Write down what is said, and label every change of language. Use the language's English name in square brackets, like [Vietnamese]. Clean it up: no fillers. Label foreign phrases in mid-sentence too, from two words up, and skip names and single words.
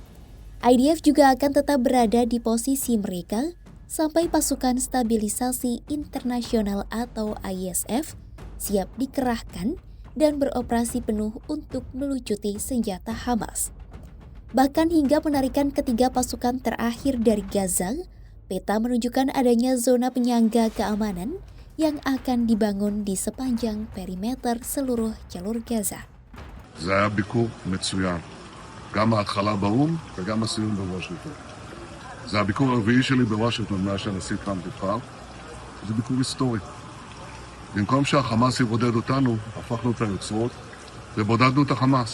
[Indonesian] IDF juga akan tetap berada di posisi mereka sampai pasukan stabilisasi internasional atau ISF siap dikerahkan dan beroperasi penuh untuk melucuti senjata Hamas. Bahkan hingga penarikan ketiga pasukan terakhir dari Gaza, peta menunjukkan adanya zona penyangga keamanan yang akan dibangun di sepanjang perimeter seluruh jalur Gaza. [Hebrew] זה היה ביקור מצוין, גם ההתחלה באו"ם וגם הסיום בוושינגטון. זה הביקור הרביעי שלי בוושינגטון מאז שהנשיא טראמפ נבחר. זה ביקור היסטורי. במקום שהחמאס יבודד אותנו, הפכנו את היוצרות ובודדנו את החמאס.